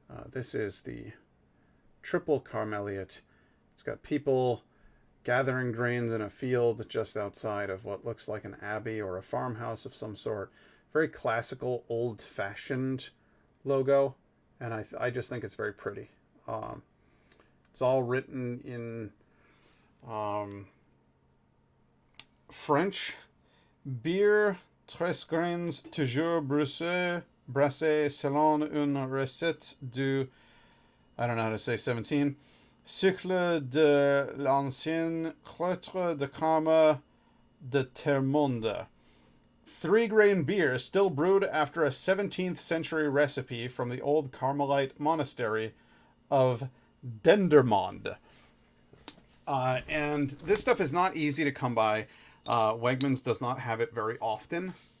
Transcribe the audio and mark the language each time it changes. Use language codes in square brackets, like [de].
[en] This is the Triple Carmeliet. It's got people gathering grains in a field just outside of what looks like an abbey or a farmhouse of some sort. Very classical, old-fashioned logo, and I just think it's very pretty. It's all written in French. [fr] Bière, 13 grains, toujours brassé selon une recette du, [en] I don't know how to say 17, [fr] cycle de l'ancien cloître de Carme de Termonde. [en] 3-grain beer still brewed after a 17th century recipe from the old Carmelite monastery of Dendermonde. And this stuff is not easy to come by. Wegmans does not have it very often.